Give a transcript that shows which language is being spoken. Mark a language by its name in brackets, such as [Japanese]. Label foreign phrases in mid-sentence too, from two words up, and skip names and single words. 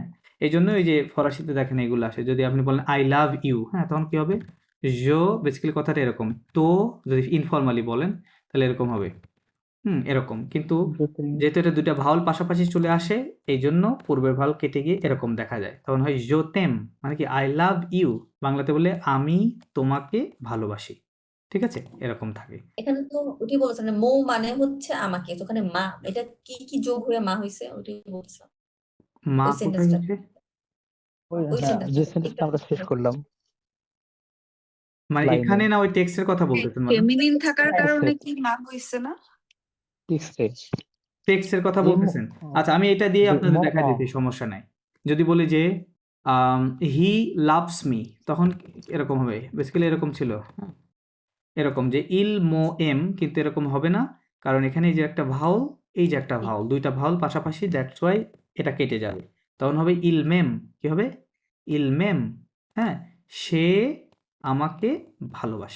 [Bangla] এই জন্য এই যে ফরাসিতে দেখেন এগুলো আসে। যদি আপনি বলেন [English] I love you, [Bangla] হ্যাঁ, তখন কি হবে? জো, বেসিক্যালি কথাটা এরকম। তো যদি ইনফর্মালি বলেন তাহলে এরকম হবে। এরকম। কিন্তু যেহেতু এটা ২ টা ভাওয়াল পাশাপাশি চলে আসে, এইজন্য পূর্বের ভাওয়াল কেটে গিয়ে এরকম দেখা যায়। [French] তখন হয় "je t'aime", [English] মানে কি "I love you", [Bangla] বাংলাতে বললে "আমি তোমাকে ভালোবাসি"। ঠিক আছে? এরকম থাকে। এখানে তো ওটি বলেছেন মৌ মানে হচ্ছে আমাকে, তো ওখানে মা, এটা কি কি যোগ হয়ে মা হয়েছে ওটি বলছিলাম, মা ওই কোথায় সেন্টেন্সটা, হইছে? ওই হ্যাঁ, যে সেন্টেন্সটা সেন্টেন্সটা আমরা শেষ করলাম মানে লাইনে, এখানে না ওই টেক্সটের কথা বলতেছেন ম্যাডাম? ফেমিনিন থাকার কারণে টেক্সটে কি মা হইছে না? টেক্সটে টেক্সটের কথা এম বলতেছেন? আচ্ছা, আমি এটা দিয়ে যে আপনাদের দেখাই দিচ্ছি, সমস্যা নাই। যদি বলি যে [English] "he loves me", [Bangla] তখন এরকম হবে। বেসিক্যালি এরকম ছিল। হ্যাঁ? এরকম যে [French] il me aime, [Bangla] কিন্তু এরকম হবে না, কারণ এখানে এই যে একটা ভাওয়াল, এই যে একটা ভাওয়াল, ২ টা ভাওয়াল পাশাপাশি, [English] that's why [Bangla] এটা কেটে যাবে। তখন হবে [French] il m'aime. [Bangla] কি হবে? [French] il m'aime, [Bangla] হ্যাঁ, সে আমাকে ভালোবাসে।